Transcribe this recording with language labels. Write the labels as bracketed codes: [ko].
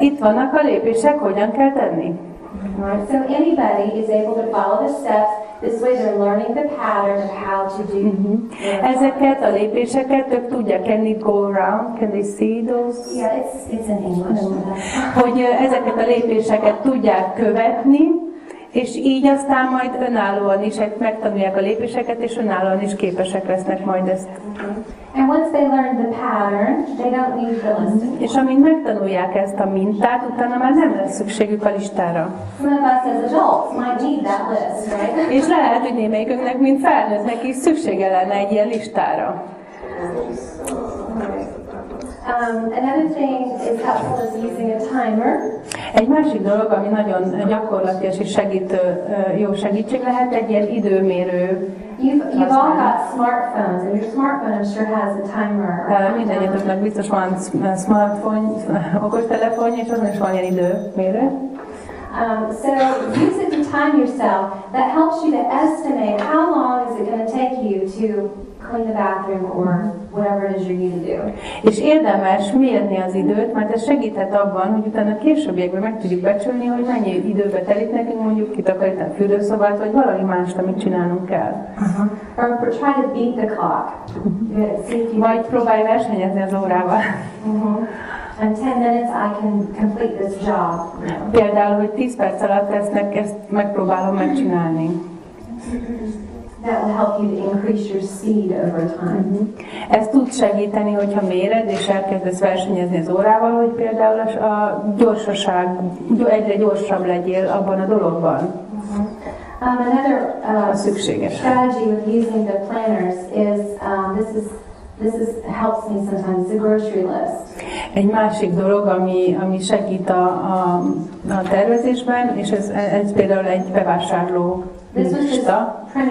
[hu] Itt vannak a lépések, hogyan kell tenni. [en] Right, so anybody is able to follow the steps. This way they're learning the pattern of how to do. [hu] Ezeket a lépéseket ők tudják. [en] Can it go around? Can they see those? Yeah, it's in English. [hu] Hogy ezeket a lépéseket tudják követni, és így aztán majd önállóan is megtanulják a lépéseket, és önállóan is képesek lesznek majd ezt. [en] And once they learn the pattern, they don't need the list. [hu] És amint megtanulják ezt a mintát, utána már nem lesz szükségük a listára. [en] Some of us as adults might need that list, right? [hu] És lehet, hogy némelyikünknek, mint felnőttnek is szüksége lenne egy ilyen listára. [en] Another thing is helpful is using a timer. [hu] Egy másik dolog, ami nagyon gyakorlatias és jó segítség lehet, egy ilyen időmérő. [en] You've all got smartphones, and your smartphone I'm sure has a timer. [hu] Mindennyiunknak biztos van smartphone, okostelefonja, és azon is van ilyen időmérő. [en] So use it to time yourself. That helps you to estimate how long is it going to take you to clean the bathroom or whatever it is you need to do. [hu] És érdemes mérni az időt, mert ez segíthet abban, hogy utána későbbiekben meg tudjuk becsülni, hogy mennyi időbe telik nekünk mondjuk kitakarítani a fürdőszobát, vagy valami mást, amit csinálnunk kell. [en] Or try to beat the clock. [hu] Vagy próbálj versenyezni az órával. [en] In 10 minutes I can complete this job. [hu] Például, hogy 10 perc alatt ezt megpróbálom megcsinálni. [en] That will help you to increase your speed over time. [hu] Ez tud segíteni, hogyha méred és elkezdesz versenyezni az órával, hogy például a gyorsaság, egyre gyorsabb legyél abban a dologban. [en] Another [hu] szükséges. [en] strategy with using the planners is this helps me sometimes, the grocery list. [hu] Egy másik dolog, ami segít a tervezésben, és ez például egy bevásárló lista.